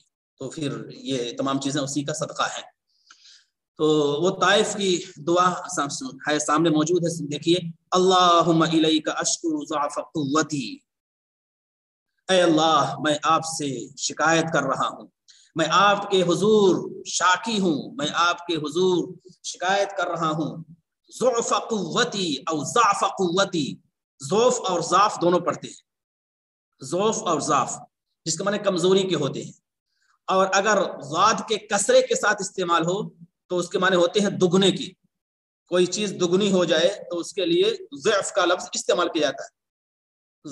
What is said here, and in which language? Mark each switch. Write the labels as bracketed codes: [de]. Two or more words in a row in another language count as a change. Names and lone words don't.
[ur] تو پھر یہ تمام چیزیں اسی کا صدقہ ہیں. تو وہ طائف کی دعا ہے سامنے موجود ہے، دیکھیے. [ar] اللہم الیک اشکو ضعف قوتی، [ur] اے اللہ میں آپ سے شکایت کر رہا ہوں، میں آپ کے حضور شاکی ہوں، میں آپ کے حضور شکایت کر رہا ہوں. [ar] ضعف قوتی او ضعف قوتی، ضعف اور ضعف دونوں پڑھتے ہیں. [ur] ضعف اور ضعف جس کا معنی کمزوری کے ہوتے ہیں، اور اگر ضاد کے کسرے کے ساتھ استعمال ہو تو اس کے معنی ہوتے ہیں دگنے کی. کوئی چیز دگنی ہو جائے تو اس کے لیے ضعف کا لفظ استعمال کیا جاتا ہے.